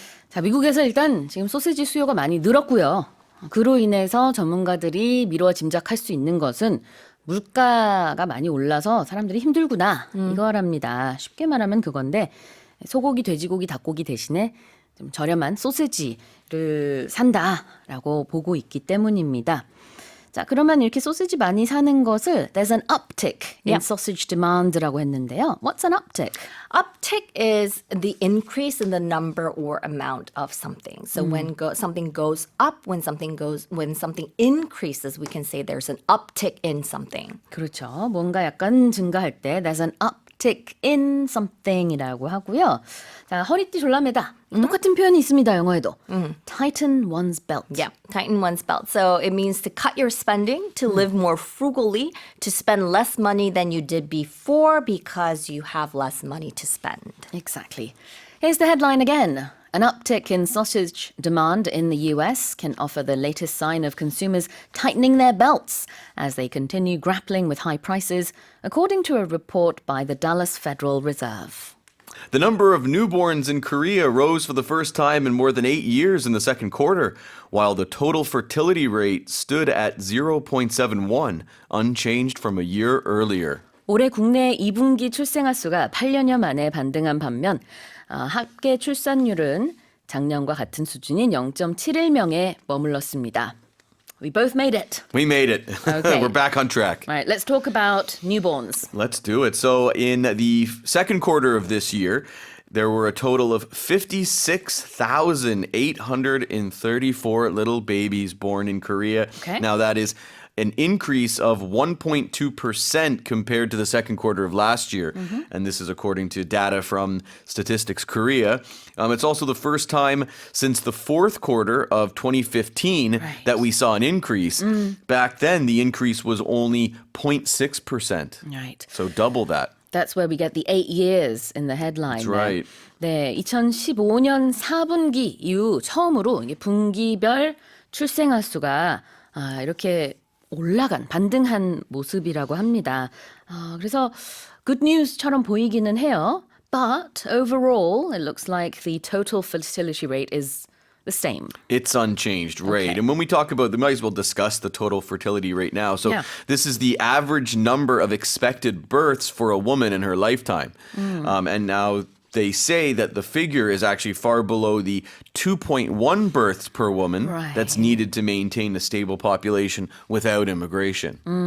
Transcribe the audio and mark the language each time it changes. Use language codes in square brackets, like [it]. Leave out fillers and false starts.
[ko] 자, 미국에서 일단 지금 소시지 수요가 많이 늘었고요. 그로 인해서 전문가들이 미루어 짐작할 수 있는 것은 물가가 많이 올라서 사람들이 힘들구나 이거랍니다. 쉽게 말하면 그건데 소고기, 돼지고기, 닭고기 대신에 좀 저렴한 소시지를 산다라고 보고 있기 때문입니다. 자, 그러면 이렇게 소시지 많이 사는 것을 [en] there's an uptick in sausage demand [ko] 라고 했는데요. [en] What's an uptick? Uptick is the increase in the number or amount of something. So when something goes up, when something increases, we can say there's an uptick in something. [ko] 그렇죠. 뭔가 약간 증가할 때 [en] there's an uptick in something [ko] 이라고 하고요. 자, 허리띠 졸라매다. 똑같은 표현이 있습니다. 영어에도. [en] Tighten one's belt. Yeah, tighten one's belt. So it means to cut your spending, to live more frugally, to spend less money than you did before because you have less money to spend. Exactly. Here's the headline again. An uptick in sausage demand in the US can offer the latest sign of consumers tightening their belts as they continue grappling with high prices, according to a report by the Dallas Federal Reserve. The number of newborns in Korea rose for the first time in more than 8 years in the second quarter, while the total fertility rate stood at 0.71, unchanged from a year earlier. [ko] 올해 국내 2분기 출생아 수가 8년여 만에 반등한 반면 합계 출산율은 작년과 같은 수준인 0.71명에 머물렀습니다. [en] We both made it. We made it. Okay. We're back on track. All right, let's talk about newborns. Let's do it. So in the second quarter of this year, there were a total of 56,834 little babies born in Korea. Okay. Now that is an increase of 1.2% compared to the second quarter of last year. And this is according to data from Statistics Korea. It's also the first time since the fourth quarter of 2015 that we saw an increase. Back then, the increase was only 0.6%. Right. So double that. That's where we get the 8 years in the headline. That's right. [ko] 네, 2015년 4분기 이후 처음으로 이게 분기별 출생아 수가 이렇게 반등한 모습이라고 합니다. 그래서 [en] good news [ko] 처럼 보이기는 해요. [en] But overall, it looks like the total fertility rate is the same. It's unchanged rate. Okay. And when we talk about, we might as well discuss the total fertility rate now. So Yeah. this is the average number of expected births for a woman in her lifetime. And now they say that the figure is actually far below the 2.1 births per woman that's needed to maintain a stable population without immigration.